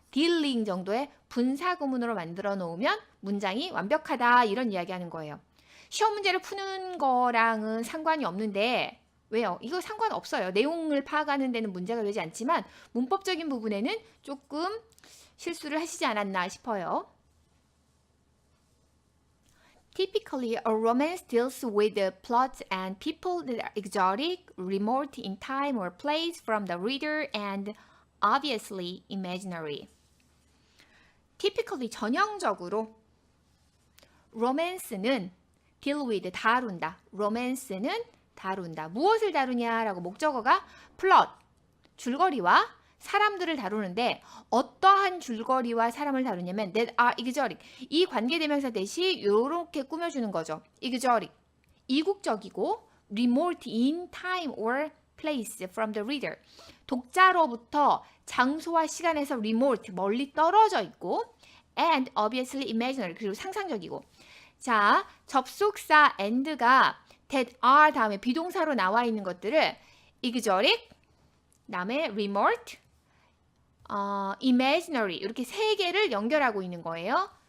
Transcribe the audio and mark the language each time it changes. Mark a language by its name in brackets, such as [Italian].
[Korean] 딜링 정도의 분사구문으로 만들어 놓으면 문장이 완벽하다 이런 이야기 하는 거예요. 시험 문제를 푸는 거랑은 상관이 없는데 왜요? 이거 상관없어요. 내용을 파악하는 데는 문제가 되지 않지만 문법적인 부분에는 조금 실수를 하시지 않았나 싶어요. [English] Typically, a romance deals with the plot and people that are exotic, remote in time or place from the reader and obviously imaginary. [Korean] Typically, 전형적으로 romance는 deal with, 다룬다. romance는 다룬다. 무엇을 다루냐라고 목적어가 plot, 줄거리와 사람들을 다루는데 어떠한 줄거리와 사람을 다루냐면 [English] that are exotic. [Korean] 이 관계대명사 대시 이렇게 꾸며주는 거죠. exotic, 이국적이고 [English] remote in time or place from the reader. [Korean] 독자로부터 장소와 시간에서 remote, 멀리 떨어져 있고 [English] and obviously imaginary, [Korean] 그리고 상상적이고. 자, 접속사 and가 that are 다음에 비동사로 나와 있는 것들을 exotic, 다음에 remote, imaginary 이렇게 세 개를 연결하고 있는 거예요.